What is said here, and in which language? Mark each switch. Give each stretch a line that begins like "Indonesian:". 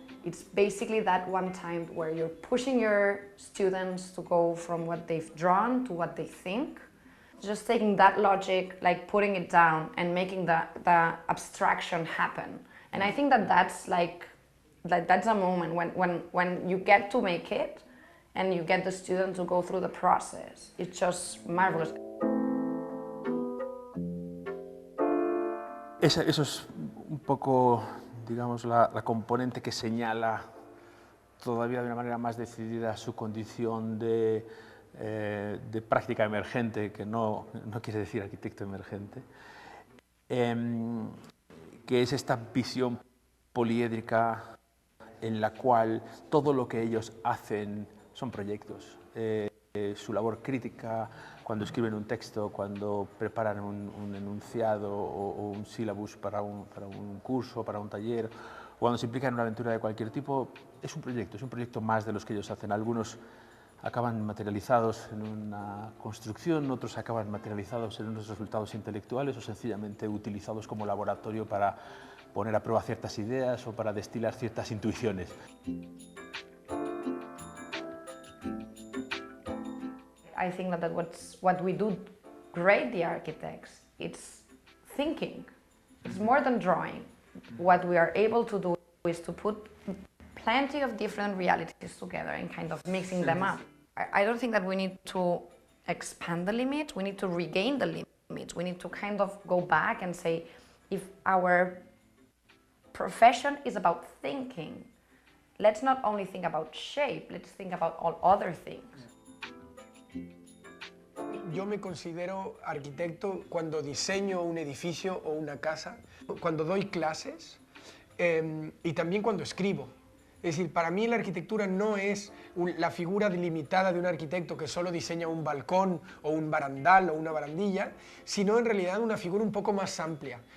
English: It's basically that one time where you're pushing your students to go from what they've drawn to what they think, just taking that logic, like putting it down and making the abstraction happen. And I think that that's a moment when you get to make it and you get the student to go through the process. It's just marvelous.
Spanish: Eso es un poco, digamos, la componente que señala todavía de una manera más decidida su condición de práctica emergente, que no quiere decir arquitecto emergente, que es esta visión poliédrica en la cual todo lo que ellos hacen son proyectos. Su labor crítica, cuando escriben un texto, cuando preparan un enunciado o un sílabus para un curso, para un taller, o cuando se implican en una aventura de cualquier tipo, es un proyecto más de los que ellos hacen. Algunos acaban materializados en una construcción, otros acaban materializados en unos resultados intelectuales o sencillamente utilizados como laboratorio para poner a prueba ciertas ideas o para destilar ciertas intuiciones.
English: I think that what we do great, the architects, it's thinking. It's more than drawing. What we are able to do is to put plenty of different realities together and kind of mixing them up. I don't think that we need to expand the limits, we need to regain the limits. We need to kind of go back and say, if our profession is about thinking, let's not only think about shape, let's think about all other things.
Spanish: Yo me considero arquitecto cuando diseño un edificio o una casa, cuando doy clases y también cuando escribo. Es decir, para mí la arquitectura no es la figura delimitada de un arquitecto que solo diseña un balcón o un barandal o una barandilla, sino en realidad una figura un poco más amplia.